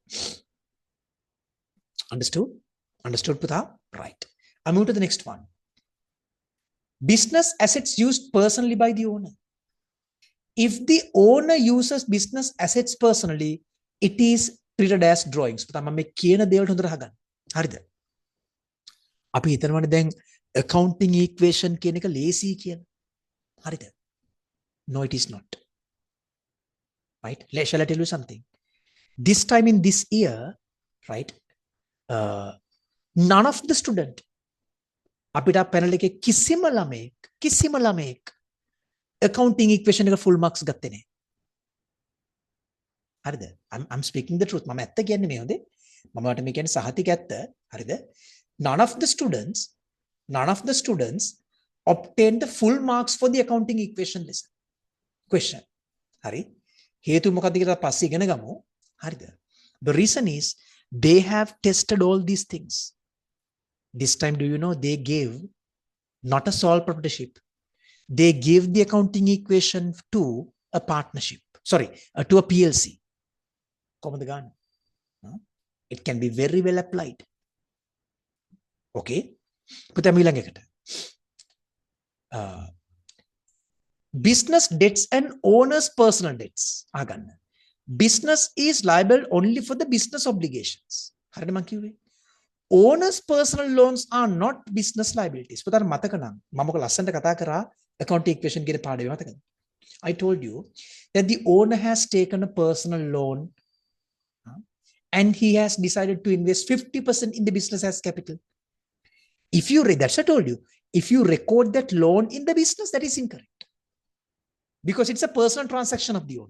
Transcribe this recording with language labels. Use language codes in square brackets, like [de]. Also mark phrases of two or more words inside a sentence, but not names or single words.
[en] Understood? Understood, Putha? Right. I move to the next one. Business assets used personally by the owner. If the owner uses business assets personally, it is treated as drawings. Putha, [si] මම කියන දේවල් හොඳට අහගන්න. හරිද? අපි හිතනවානේ දැන් [en] accounting equation [si] කියන එක ලේසි කියලා. හරිද? [en] No, it is not. Right? Shall I tell you something? This time in this year, right? None of the student [si] අපිට පැනල් එකේ කිසිම ළමයෙක් [en] accounting equation [si] එක [en] full marks [si] ගත්තේ නැහැ. හරිද? [en] I'm speaking the truth. [si] මම ඇත්ත කියන්නේ මේ හොඳේ. මම වට මේ කියන්නේ සහතික ඇත්ත. හරිද? [en] None of the students obtain the full marks for the accounting equation lesson. Question. [si] Hari. හේතු මොකක්ද කියලා පස්සේ ඉගෙන ගමු. හරිද? [en] The reason is they have tested all these things. This time, do you know, they gave not a sole proprietorship. They gave the accounting equation to a partnership. Sorry, to a PLC. [si] කොහොමද ගන්න? [en] It can be very well applied. [si] Okay? පුතේ ඊළඟ එකට. [en] Business debts and owners personal debts. [si] ආගන්න. [en] Business is liable only for the business obligations. [si] හරිද මං කිව්වේ? [en] Owners personal loans are not business liabilities. [si] පුතාට මතක නම් මම ඔක ලස්සනට කතා කරා accounting equation කියන පාඩේ මතකද? [en] I told you that the owner has taken a personal loan and he has decided to invest 50% in the business as capital. If you read, that's what I told you. If you record that loan in the business, that is incorrect. Because it's a personal transaction of the owner.